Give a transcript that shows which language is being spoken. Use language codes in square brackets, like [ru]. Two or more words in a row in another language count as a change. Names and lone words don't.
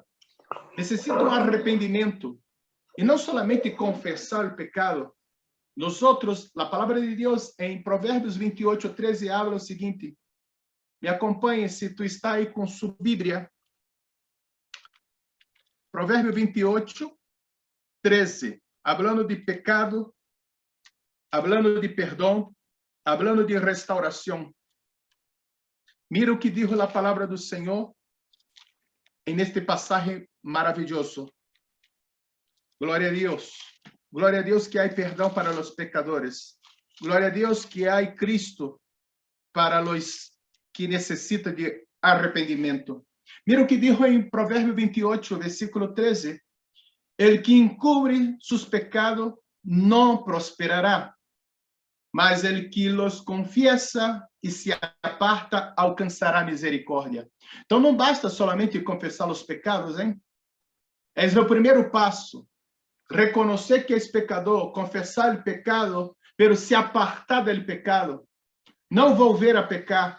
[pt] Necessito um arrependimento. E não somente confessar o pecado. Nosotros, a palavra de Deus em Provérbios 28:13 habla o seguinte. Me acompanhe se tu está aí com sua Bíblia. Provérbio 28:13. [es] Hablando de pecado, hablando de perdão, hablando de restauração. [pt] Mira o que dijo a palavra do Senhor neste passagem maravilhoso. Glória a Deus. Glória a Deus que há perdão para os pecadores. Glória a Deus que há Cristo para os que necessitam de arrependimento. Mira o que dijo em Provérbio 28, versículo 13. [es] El que encubre sus pecados [pt] não prosperará, [es] mas el que los confiesa e se aparta [pt] alcançará misericórdia. Então não basta somente confessar os pecados, hein? É o primeiro passo. Reconhecer que és pecador, confessar o pecado, pero se apartar do pecado, não volver a pecar.